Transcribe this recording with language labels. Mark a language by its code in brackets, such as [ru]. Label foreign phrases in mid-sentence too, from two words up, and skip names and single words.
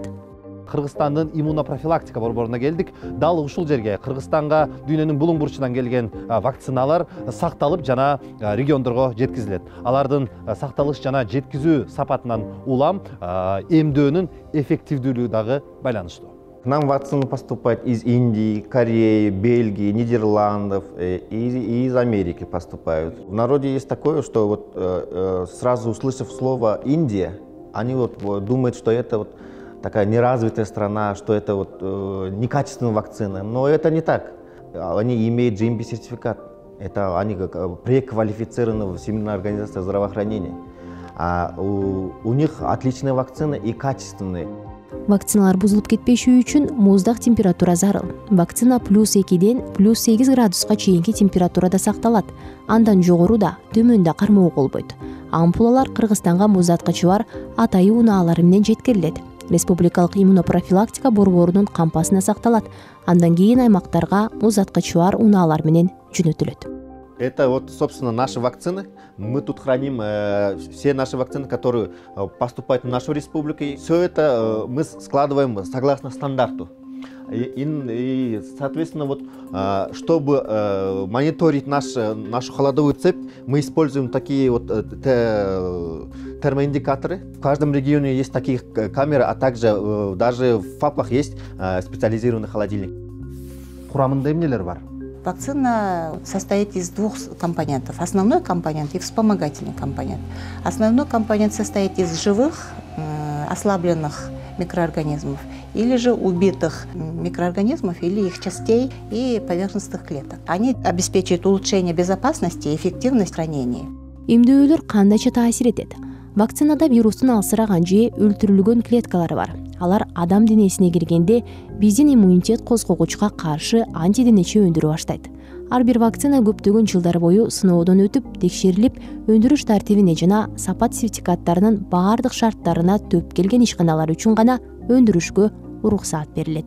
[ky] Кыргызстандын иммунопрофилактика борборуна келдик. Дал ушул жерге Кыргызстанга дүйнөнүн булуң бурчунан келген вакциналар сакталып жана региондорго жеткизилет. Алардын сакталыш жана жеткизүү сапатынан улам эмдөөнүн эффективдүүлүгү дагы байланыштуу. [ru] К нам вакцины поступают из Индии, Кореи, Бельгии, Нидерландов и из Америки поступают. В народе есть такое, что вот сразу услышав слово «Индия», они вот думают, что это вот такая неразвитая страна, что это вот некачественная вакцина. Но это не так. Они имеют GMP-сертификат. Это они как преквалифицированы в Всемирной организации здравоохранения. А у них отличные вакцины и качественные. [ky] Вакциналар бузулуп кетпеши үчүн муздак температура зарыл. Вакцина +2-ден +8 градуска чейинки температурада сакталат. Андан жогоруда, төмөндө кармоо болбойт. Ампулалар Кыргызстанга муздаткычы бар Атайы унаалары менен жеткирилет. Республикалык иммунопрофилактика борборунун кампасына сакталат. Андан кийин аймактарга муздаткычы бар унаалар менен жөнөтүлөт. [ru] Это вот, собственно, наши вакцины. Мы тут храним все наши вакцины, которые поступают в нашу республику. Все это мы складываем согласно стандарту. И соответственно, вот, чтобы мониторить нашу холодовую цепь, мы используем такие вот термоиндикаторы. В каждом регионе есть такие камеры, а также даже в ФАПах есть специализированный холодильник. [ky] Курамында эмнелер бар? [ru] Вакцина состоит из двух компонентов. Основной компонент и вспомогательный компонент. Основной компонент состоит из живых, ослабленных микроорганизмов или же убитых микроорганизмов или их частей и поверхностных клеток. Они обеспечивают улучшение безопасности и эффективность хранения. [ky] Эмдөөлөр кандайча таасир этет? Вакцинада вирустун алсыраган же өлтүрүлгөн клеткалары бар. Алар адам денесине киргенде биздин иммунитет козгогучка каршы антиденече өндүрө баштайт. Ар бир вакцина көптөгөн жылдар бою сыноодон өтүп, текшерилип, өндүрүш тартибине жана сапат сертификаттарынын баардык шарттарына төп келген ишканалар үчүн гана өндүрүшкө уруксаат берилет.